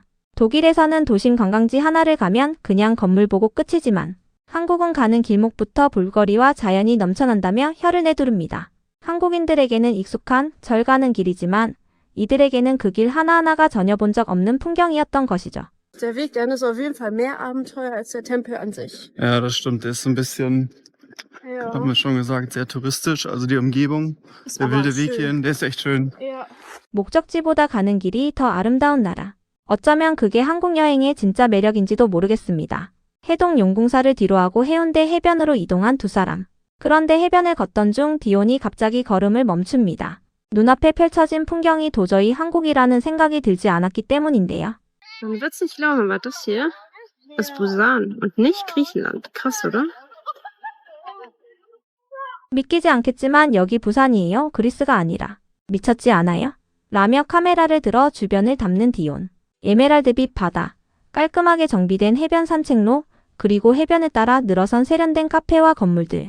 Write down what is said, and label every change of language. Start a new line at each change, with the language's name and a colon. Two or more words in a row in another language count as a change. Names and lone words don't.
Korean: 독일에서는 도심 관광지 하나를 가면 그냥 건물 보고 끝이지만 한국은 가는 길목부터 볼거리와 자연이 넘쳐난다며 혀를 내두릅니다. 한국인들에게는 익숙한 절 가는 길이지만 이들에게는 그 길 하나하나가 전혀 본 적 없는 풍경이었던 것이죠.
German: Der Weg dahin ist auf jeden Fall mehr Abenteuer als der Tempel an sich. Ja, das stimmt. Der ist ein bisschen, Ja. haben wir schon gesagt, sehr touristisch. Also die Umgebung, Ist der aber wilde auch Weg schön. hierhin, der ist echt schön. Ja.
Korean: 목적지보다 가는 길이 더 아름다운 나라. 어쩌면 그게 한국 여행의 진짜 매력인지도 모르겠습니다. 해동 용궁사를 뒤로하고 해운대 해변으로 이동한 두 사람. 그런데 해변을 걷던 중 디온이 갑자기 걸음을 멈춥니다. 눈앞에 펼쳐진 풍경이 도저히 한국이라는 생각이 들지 않았기 때문인데요. Man wird's nicht glauben, aber das hier ist Busan und nicht Griechenland. Krass, oder? 믿기지 않겠지만 여기 부산이에요. 그리스가 아니라. 미쳤지 않아요? 라며 카메라를 들어 주변을 담는 디온. 에메랄드빛 바다, 깔끔하게 정비된 해변 산책로, 그리고 해변을 따라 늘어선 세련된 카페와 건물들.